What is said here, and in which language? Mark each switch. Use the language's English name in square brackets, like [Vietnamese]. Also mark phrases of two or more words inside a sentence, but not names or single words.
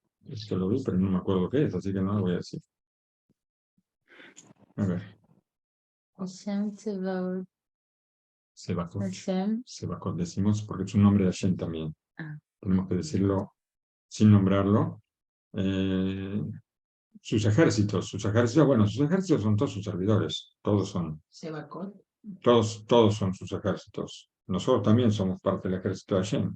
[Spanish] Esto lo vi, pero no me acuerdo qué es, así que no lo voy a decir. A ver, Hashem Tsevaot. Sebacot. Hashem. Sebacot decimos porque es un nombre de Hashem también. Ah, Tenemos que decirlo sin nombrarlo. Sus ejércitos, bueno, sus ejércitos son todos sus servidores, Sebacot. todos son sus ejércitos. Nosotros también somos parte del ejército de Hashem.